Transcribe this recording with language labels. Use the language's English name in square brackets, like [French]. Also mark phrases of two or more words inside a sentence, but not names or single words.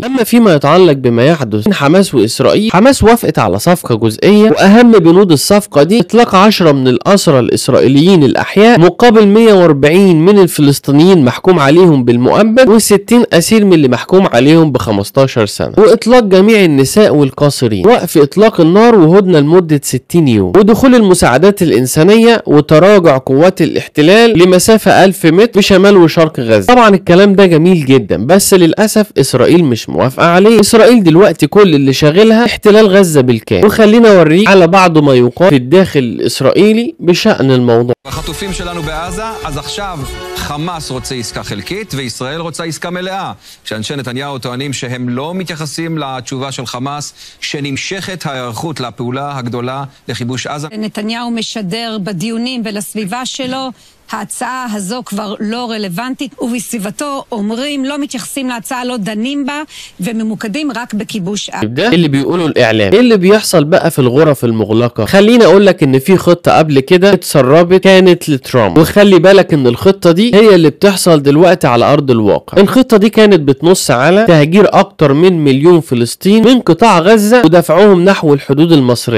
[Arabic] اما فيما يتعلق بما يحدث بين حماس واسرائيل، حماس وافقت على صفقه جزئيه، واهم بنود الصفقه دي اطلاق 10 من الاسرى الاسرائيليين الاحياء مقابل 140 من الفلسطينيين محكوم عليهم بالمؤبد، و60 اسير من اللي محكوم عليهم ب 15 سنه، واطلاق جميع النساء والقاصرين، وقف اطلاق النار وهدنه لمده 60 يوم، ودخول المساعدات الانسانيه، وتراجع قوات الاحتلال لمسافه 1000 متر بشمال وشرق غزه. طبعا الكلام ده جميل جدا، بس للاسف اسرائيل مش موافقه عليه. اسرائيل دلوقتي كل اللي شاغلها احتلال غزه بالكامل، وخلينا اوريك على بعض ما يقال في الداخل الاسرائيلي بشان الموضوع. [Hebrew] החטופים שלנו בעזה, אז עכשיו חמאס רוצה עסקה חלקית וישראל רוצה עסקה מלאה. כשאנשי נתניהו טוענים שהם לא מתייחסים לתשובה של חמאס, שנמשכת ההיערכות לפעולה הגדולה לכיבוש עזה. נתניהו משדר בדיונים ולסביבה שלו ההצעה הזו כבר לא רלוונטית, ובסביבתו אומרים לא מתייחסים להצעה, לא דנים בה וממוקדים רק בכיבוש עזה. [Arabic] ده اللي بيقوله الاعلام. ايه اللي بيحصل بقى في الغرف المغلقه؟ خليني اقول لك ان في خطه قبل كده اتسربت كانت لترامب، وخلي بالك ان الخطه دي هي اللي بتحصل دلوقتي على ارض الواقع. الخطه دي كانت بتنص على تهجير اكتر من 1,000,000 فلسطيني من قطاع غزه ودفعهم نحو الحدود المصريه.